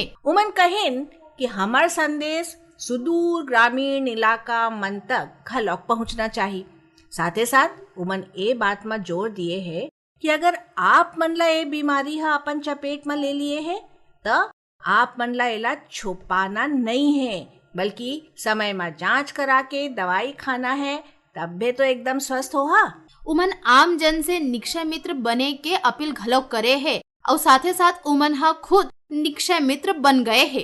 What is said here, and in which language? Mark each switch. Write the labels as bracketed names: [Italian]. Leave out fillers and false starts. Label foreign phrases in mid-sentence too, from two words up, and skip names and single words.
[Chhattisgarhi] उमन कहेन कि हमार संदेश सुदूर ग्रामीण इलाका मन तक घलोक पहुंचना चाहिए। साथ ही साथ उमन ए बात में जोर दिए है कि अगर आप मन ला ए बीमारी हा अपन चपेट में ले लिए है तो आप मन ला एला छुपाना नहीं है, बल्कि समय में जांच करा के दवाई खाना है, तब भी तो एकदम स्वस्थ हो। उमन आम जन से निक्षय मित्र बने के अपील घलोक करे है और साथ ही साथ उमन खुद निक्षय मित्र बन गए है।